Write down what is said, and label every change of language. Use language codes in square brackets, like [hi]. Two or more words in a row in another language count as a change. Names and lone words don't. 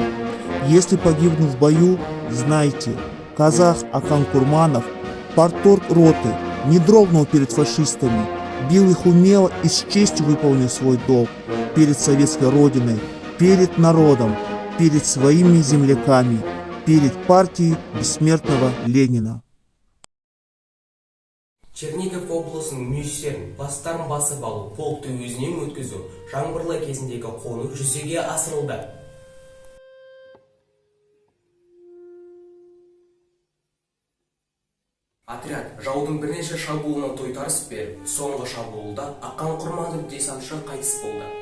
[ru] Если погибну в бою, знайте, казах Ақан Курманов, парторг роты, не дрогнул перед фашистами, бил их умело и с честью выполнил свой долг перед советской родиной, перед народом, перед своими земляками, перед партией бессмертного Ленина. [kk] Чернигов облысының мүйістерін бастарын басып алу, полкты өзінен өткізу, жаңбырлы кезіндегі қону жүзеге асырылды. Отряд жаудың бірнеше шабуылына тойтарыс беріп, соңғы шабуылда Ақан Құрманов десантшы қайтыс болды.